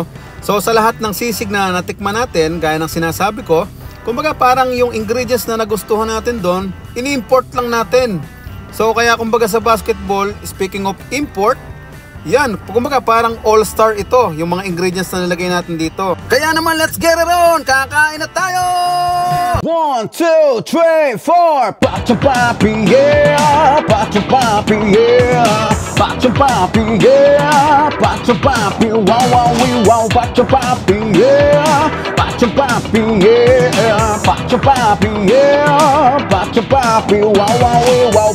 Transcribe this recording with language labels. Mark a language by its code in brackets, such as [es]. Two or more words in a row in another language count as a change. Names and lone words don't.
[tl] So sa lahat ng sisig na natikman natin, gaya ng sinasabi ko, kumbaga parang yung ingredients na nagustuhan natin doon, ini-import lang natin. So kaya kumbaga sa basketball, [en] speaking of import, [tl] yan, kumbaga parang all-star ito, yung mga ingredients na nilagay natin dito. Kaya naman, [en] let's get it on! [tl] Kakain na tayo! 1, 2, 3, 4! Pacho papi, yeah! Pacho papi, yeah! Pacho papi, yeah! Pacho papi, wow, wow, wow! Pacho papi, yeah! Pacho papi, yeah! Pacho papi, yeah! Pacho papi, wow, wow, wow!